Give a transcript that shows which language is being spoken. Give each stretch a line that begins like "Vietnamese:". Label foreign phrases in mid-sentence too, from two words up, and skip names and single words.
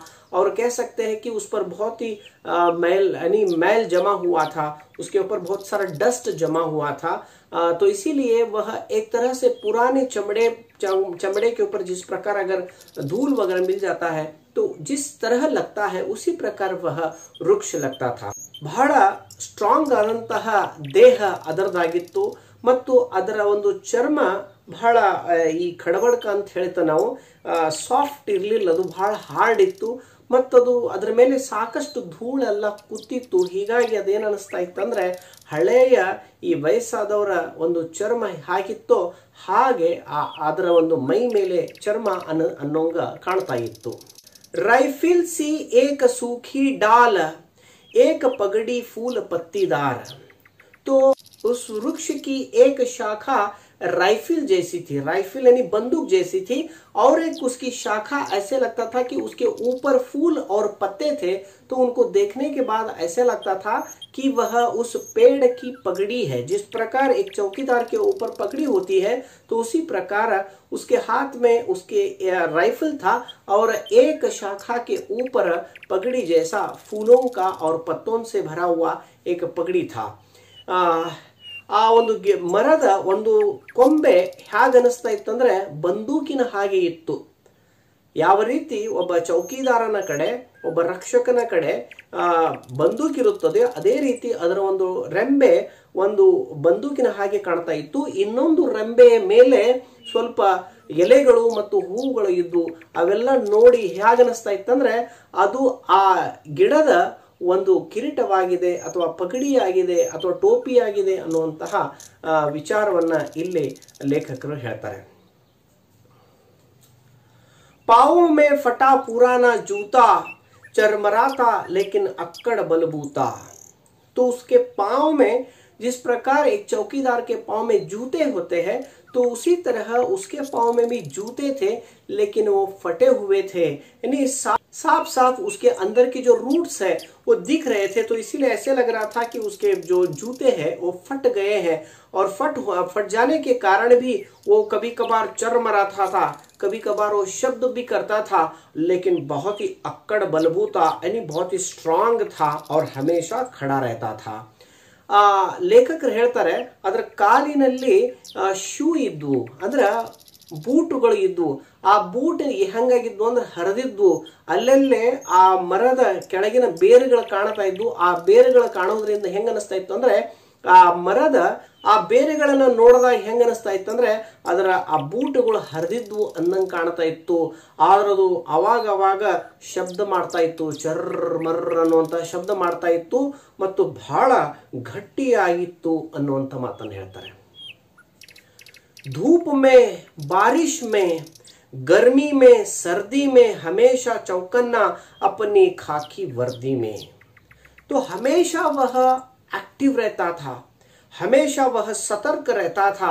Hindi: और कह सकते हैं कि उस पर बहुत ही मैल यानी मैल जमा हुआ था, उसके ऊपर बहुत सारा डस्ट जमा हुआ था। तो इसीलिए वह एक तरह से पुराने चमड़े के ऊपर जिस प्रकार अगर धूल वगैरह मिल जाता है तो जिस तरह लगता है उसी प्रकार वह वृक्ष लगता था।
Kannada: ಬಹಳ ಸ್ಟ್ರಾಂಗ್ ಆದಂತಹ ದೇಹ ಅದರದಾಗಿತ್ತು ಮತ್ತು ಅದರ ಒಂದು ಚರ್ಮ ಬಹಳ ಈ ಖಡಬಡಕ ಅಂತ ಹೇಳ್ತಾ ನಾವು ಸಾಫ್ಟ್ ಇರಲಿಲ್ಲ, ಅದು ಬಹಳ ಹಾರ್ಡ್ ಇತ್ತು ಮತ್ತದು ಅದರ ಮೇಲೆ ಸಾಕಷ್ಟು ಧೂಳೆಲ್ಲ ಕುತ್ತಿತ್ತು. ಹೀಗಾಗಿ ಅದೇನು ಅನಿಸ್ತಾ ಇತ್ತಂದ್ರೆ ಹಳೆಯ ಈ ವಯಸ್ಸಾದವರ ಒಂದು ಚರ್ಮ ಹಾಗಿತ್ತೋ ಹಾಗೆ ಅದರ ಒಂದು ಮೈ ಮೇಲೆ ಚರ್ಮ ಅನ್ನೋಂಗ ಕಾಣ್ತಾ ಇತ್ತು.
Hindi: राइफल सी एक सूखी डाल एक पगड़ी फूल पत्तीदार. तो उस वृक्ष की एक शाखा राइफल जैसी थी, राइफल यानी बंदूक जैसी थी, और एक उसकी शाखा ऐसे लगता था कि उसके ऊपर फूल और पत्ते थे. तो उनको देखने के बाद ऐसे लगता था कि वह उस पेड़ की पगड़ी है. जिस प्रकार एक चौकीदार के ऊपर पगड़ी होती है तो उसी प्रकार उसके हाथ में उसके राइफल था और एक शाखा के ऊपर पगड़ी जैसा फूलों का और पत्तों से भरा हुआ एक पगड़ी था.
Kannada: ಆ ಒಂದು ಮರದ ಒಂದು ಕೊಂಬೆ ಹೇಗನಿಸ್ತಾ ಇತ್ತಂದ್ರೆ ಬಂದೂಕಿನ ಹಾಗೆ ಇತ್ತು. ಯಾವ ರೀತಿ ಒಬ್ಬ ಚೌಕಿದಾರನ ಕಡೆ ಒಬ್ಬ ರಕ್ಷಕನ ಕಡೆ ಬಂದೂಕಿರುತ್ತದೆ ಅದೇ ರೀತಿ ಅದರ ಒಂದು ರೆಂಬೆ ಒಂದು ಬಂದೂಕಿನ ಹಾಗೆ ಕಾಣ್ತಾ ಇತ್ತು. ಇನ್ನೊಂದು ರೆಂಬೆಯ ಮೇಲೆ ಸ್ವಲ್ಪ ಎಲೆಗಳು ಮತ್ತು ಹೂಗಳು ಇದ್ದು ಅವೆಲ್ಲ ನೋಡಿ ಹೇಗನಿಸ್ತಾ ಇತ್ತಂದ್ರೆ ಅದು ಆ ಗಿಡದ ಒಂದು ಕಿರೀಟವಾಗಿದೆ ಅಥವಾ ಪಗಡಿಯಾಗಿದೆ ಅಥವಾ ಟೋಪಿಯಾಗಿದೆ ಅನ್ನುವಂತಹ ವಿಚಾರವನ್ನ ಇಲ್ಲಿ ಲೇಖಕರು ಹೇಳ್ತಾರೆ.
Hindi: पाँव में फटा पुराना जूता चरमराता लेकिन अक्कड़ बलबूता. तो उसके पाँव में जिस प्रकार एक चौकीदार के पाँव में जूते होते हैं तो उसी तरह उसके पाँव में भी जूते थे लेकिन वो फटे हुए थे, यानी साफ साफ उसके अंदर की जो रूट्स है वो दिख रहे थे. तो इसीलिए ऐसे लग रहा था कि उसके जो जूते हैं वो फट गए हैं और फट जाने के कारण भी वो कभी कभार चरमराता था, कभी कभार वो शब्द भी करता था, लेकिन बहुत ही अक्कड़ बलबूता यानी बहुत ही स्ट्रांग था और हमेशा खड़ा रहता था.
Kannada: ಲೇಖಕರು ಹೇಳ್ತಾರೆ ಅದರ ಕಾಲಿನಲ್ಲಿ ಶೂ ಇದ್ವು, ಅಂದ್ರೆ ಬೂಟುಗಳು ಇದ್ವು. ಆ ಬೂಟ್ ಹೆಂಗಾಗಿದ್ವು ಅಂದ್ರೆ ಹರಿದಿದ್ವು, ಅಲ್ಲಲ್ಲೇ ಆ ಮರದ ಕೆಳಗಿನ ಬೇರುಗಳು ಕಾಣ್ತಾ ಇದ್ವು. ಆ ಬೇರುಗಳು ಕಾಣೋದ್ರಿಂದ ಹೆಂಗ ಅನಿಸ್ತಾ ಇತ್ತು ಅಂದ್ರೆ ಆ ಮರದ ಆ ಬೇರೆಗಳನ್ನ ನೋಡಿದಾಗ ಹೆಂಗ ಅನಿಸ್ತಾ ಇತ್ತು ಅಂದ್ರೆ ಅದರ ಆ ಬೂಟುಗಳು ಹರಿದಿದ್ವು ಅನ್ನಂಗೆ ಕಾಣ್ತಾ ಇತ್ತು. ಆದ್ರದು ಅವಾಗ ಶಬ್ದ ಮಾಡ್ತಾ ಇತ್ತು, ಚರ್ರ ಮರ್ರ ಅನ್ನುವಂತ ಶಬ್ದ ಮಾಡ್ತಾ ಇತ್ತು ಮತ್ತು ಬಹಳ ಗಟ್ಟಿಯಾಗಿತ್ತು ಅನ್ನುವಂತ ಮಾತನ್ನು ಹೇಳ್ತಾರೆ.
Hindi: धूप में बारिश में गर्मी में सर्दी में हमेशा चौकन्ना अपनी खाकी वर्दी में. तो हमेशा वह एक्टिव रहता था, हमेशा वह सतर्क रहता था.